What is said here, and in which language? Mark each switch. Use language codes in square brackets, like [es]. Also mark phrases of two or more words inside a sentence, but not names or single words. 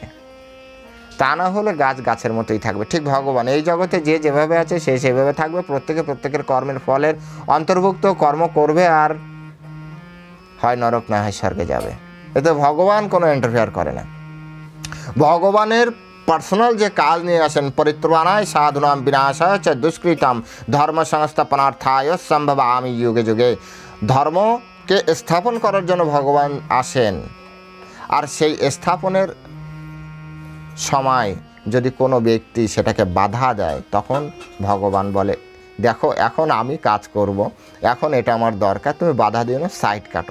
[bn] তা না হলে গাছ গাছের মতোই থাকবে। ঠিক ভগবান এই জগতে যে যেভাবে আছে সে সেভাবে থাকবে, প্রত্যেকে প্রত্যেকের কর্মের ফলের অন্তর্ভুক্ত কর্ম করবে, আর হয় নরক না হয় স্বর্গে যাবে। এতে ভগবান কোনো ইন্টারফেয়ার করে না। ভগবানের পার্সোনাল যে কাজ নিয়ে আসেন, [sa] পরিত্রাণায় সাধুনাম বিনাশায় চ দুষ্কৃতাম ধর্ম সংস্থাপনার্থায় সম্ভবামি যুগে যুগে। [bn] ধর্মকে স্থাপন করার জন্য ভগবান আসেন, আর সেই স্থাপনের সময় যদি কোনো ব্যক্তি সেটাকে বাধা দেয়, তখন ভগবান বলে দেখো এখন আমি কাজ করব, এখন এটা আমার দরকার, তুমি বাধা দিও না, সাইড কাটো।